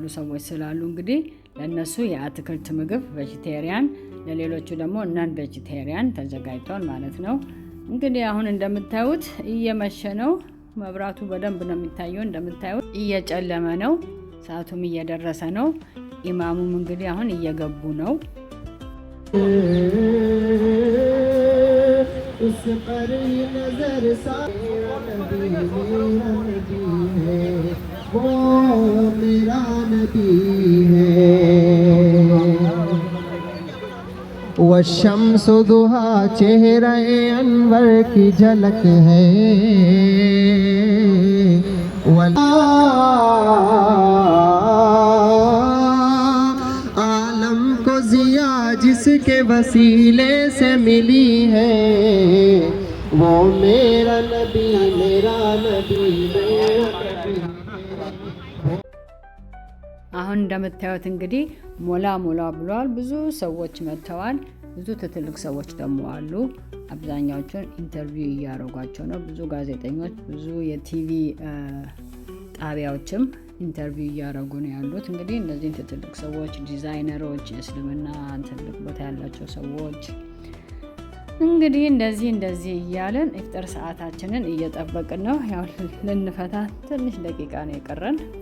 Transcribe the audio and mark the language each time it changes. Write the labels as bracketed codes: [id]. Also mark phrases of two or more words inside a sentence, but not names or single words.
[am] ሰዎች ስላሉ እንግዲህ ለነሱ የአትክልት ምግብ ቬጂቴሪያን፣ ለሌሎቹ ደግሞ [en] non vegetarian [am] ተዘጋጅቷል ማለት ነው። እንግዲህ አሁን እንደምታዩት እየመሸ ነው። መብራቱ በደንብ ነው የሚታየው። እንደምታዩት እየጨለመ ነው። ሰዓቱም እየደረሰ ነው። ኢማሙም እንግዲህ አሁን እየገቡ ነው። [ur] اس پر نظر سا میرا نبی ہے، وہ میرا نبی ہے. وہ شمس دحیٰ چہرہ انور کی جھلک ہے. عالم کو ضیا جس کے وسیلے سے ملی ہے، وہ میرا نبی میرا نبی میرا نبی. [am] አሁን እንደምታዩት እንግዲህ ሞላ ብሏል። ብዙ ሰዎች መጥተዋል። ብዙ ትልቅ ሰዎች ደግሞ አሉ። አብዛኛዎቹን ኢንተርቪው እያደረጓቸው ነው። ብዙ ጋዜጠኞች፣ ብዙ የቲቪ ጣቢያዎችም ኢንተርቪው እያደረጉ ነው ያሉት። እንግዲህ እነዚህ ትልቅ ሰዎች፣ ዲዛይነሮች፣ የእስልምና ትልቅ ቦታ ያላቸው ሰዎች እንግዲህ እንደዚህ እያለን ኢፍጣር ሰዓታችንን እየጠበቅን ነው። ያው ልንፈታ ትንሽ ደቂቃ ነው የቀረን።